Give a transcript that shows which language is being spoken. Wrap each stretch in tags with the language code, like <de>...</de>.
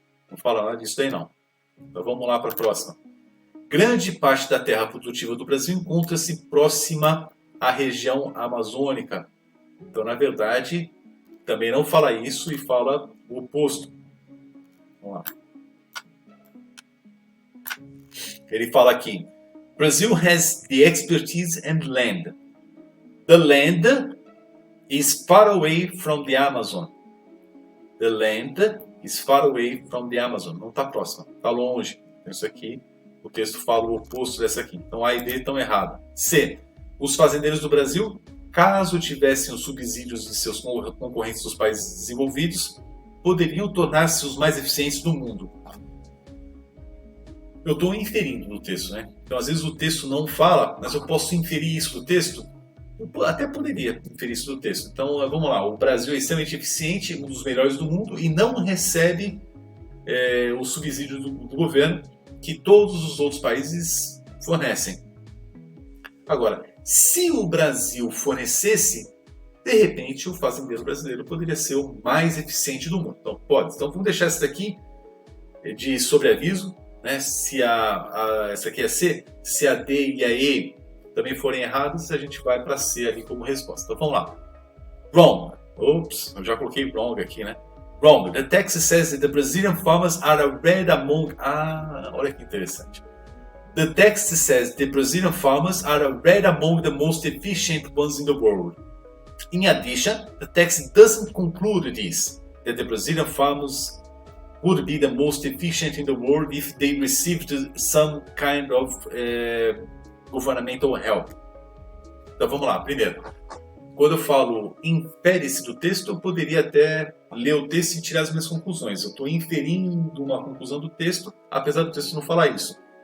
<pt>Não fala nada disso daí não. Então vamos lá para a próxima. Grande parte da terra produtiva do Brasil encontra-se próxima à região amazônica. Então, na verdade, também não fala isso e fala o oposto. Vamos lá. Ele fala aqui:</pt> <en>Brazil has the expertise and land. The land is far away from the Amazon. The land is far away from the Amazon.</en> <pt>Não está próximo, está longe. Isso aqui, o texto fala o oposto dessa aqui. Então A e B estão erradas. C. Os fazendeiros do Brasil, caso tivessem os subsídios de seus concorrentes dos países desenvolvidos, poderiam tornar-se os mais eficientes do mundo. Eu estou inferindo do texto, né? Então, às vezes o texto não fala, mas eu posso inferir isso do texto? Eu até poderia inferir isso do texto. Então, vamos lá. O Brasil é extremamente eficiente, um dos melhores do mundo, e não recebe o subsídio do governo que todos os outros países fornecem. Agora, se o Brasil fornecesse, de repente o fazendeiro brasileiro poderia ser o mais eficiente do mundo. Então, pode. Então, vamos deixar isso daqui de sobreaviso. Né? Se essa aqui é C, se a D e a E também forem erradas, a gente vai para C ali como resposta. Então vamos lá. Wrong. Ops, eu já coloquei wrong aqui, né?</pt> <en>Wrong. The text says that the Brazilian farmers are read among...</en> <pt>olha que interessante.</pt> <en>The text says the Brazilian farmers are read among the most efficient ones in the world. In addition, the text doesn't conclude this, that the Brazilian farmers would be the most efficient in the world if they received some kind of governmental help.</en> <pt>Então vamos lá, primeiro. Quando eu falo infere-se do texto, eu poderia até ler o texto e tirar as minhas conclusões. Eu estou inferindo uma conclusão do texto, apesar do texto não falar isso.</pt>